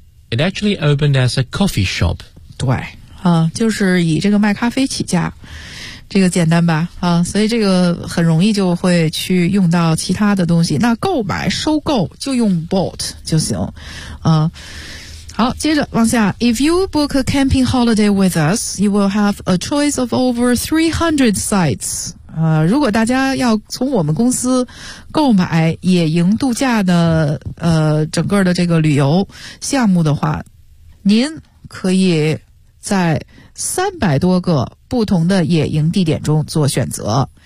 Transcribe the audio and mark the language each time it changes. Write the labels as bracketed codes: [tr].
[en] It actually opened as a coffee shop. [zh] 对。就是以这个卖咖啡起家。这个简单吧所以这个很容易就会去用到其他的东西。那购买收购就用 bought 就行好，接着往下。 [en] If you book a camping holiday with us, you will have a choice of over 300 sites. [zh] 如果大家要从我们公司购买野营度假的整个的这个旅游项目的话，您可以在300多个不同的野营地点中做选择。